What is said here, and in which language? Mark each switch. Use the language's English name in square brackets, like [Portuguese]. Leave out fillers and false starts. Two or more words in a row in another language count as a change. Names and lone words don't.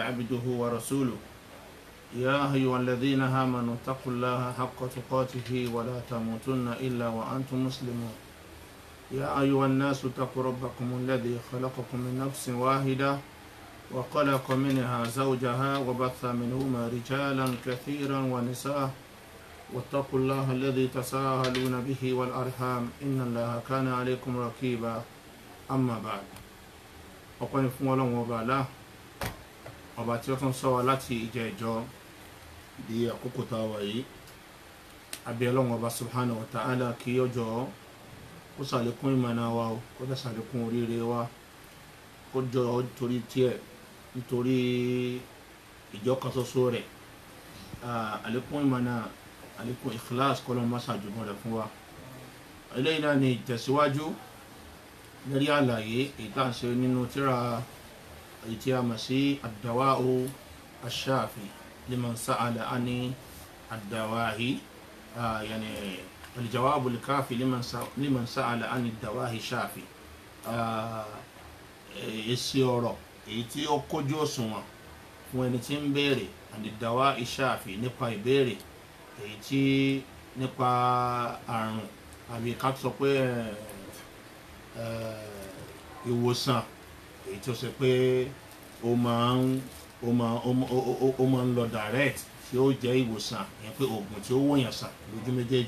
[Arabic] عبده ورسوله يا أيها الذين آمنوا اتقوا الله حق تقاته ولا تموتن إلا وأنتم مسلمون يا أيها الناس اتقوا ربكم الذي خلقكم من نفس واحدة وخلق منها زوجها وبث منهما رجالا كثيرا ونساء واتقوا الله الذي تساءلون به والأرحام إن الله كان عليكم رقيبا أما بعد [Yoruba] ọpẹ́ fún Ọlọ́run ọba Allah ọba tí ó tún sọ wá láti ìjẹ́jọ́ di àkókò tá wà yìí àbí Ọlọ́run ọba [Arabic] سبحانه وتعالى [Yoruba] kí ó jọ̀ọ́ kó ṣàlékún ìmọ̀nà wa o kó dẹ̀ ṣàlékún oríire wa kó jọ̀ọ́ torí tiẹ̀ nítorí ìjọkan ṣoṣo rẹ̀ àlékún ìmọ̀nà àlékún ikhlas kó lọ́n má ṣàjùmọ̀ rẹ̀ fún wa. eléyìí náà ni ìtẹ̀síwájú lórí àlàyé ìtànṣe nínú tírà ìtí a mọ̀ sí [Arabic] الدواء الشافي لمن سأل عن الدواء يعني الجواب الكافي لمن سأل عن الدواء شافي [Yoruba] èsì ọ̀rọ̀ èyí tí ó kójú òṣùwọ̀n fún ẹni tí ń béèrè [Arabic] الدواء شافي [Yoruba] nípa ìbéèrè èyí tí nípa àrùn àbí ká sọ pé ìwòsàn èyí tó ṣe pé ó máa ń lọ direct tí ó jẹ́ ìwòsàn yẹn pé oògùn tí ó wòyàn sàn lójú méjèèjì.